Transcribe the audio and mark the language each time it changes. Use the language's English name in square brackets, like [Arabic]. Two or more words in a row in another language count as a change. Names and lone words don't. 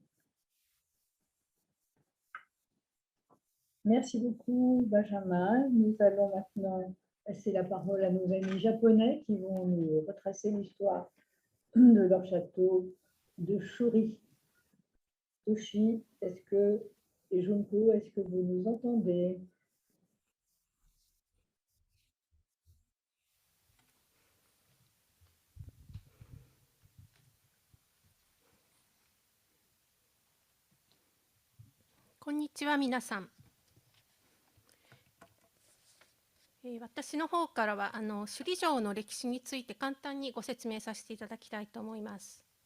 [French] Merci beaucoup, Benjamin. Nous allons maintenant passer la parole à nos amis japonais qui vont nous retracer l'histoire de leur château de Shuri. Toshi, et Junko, est-ce que vous nous entendez? [Japanese] こんにちは、皆さん. 私の方からは首里城の歴史について簡単にご説明させていただきたいと思います。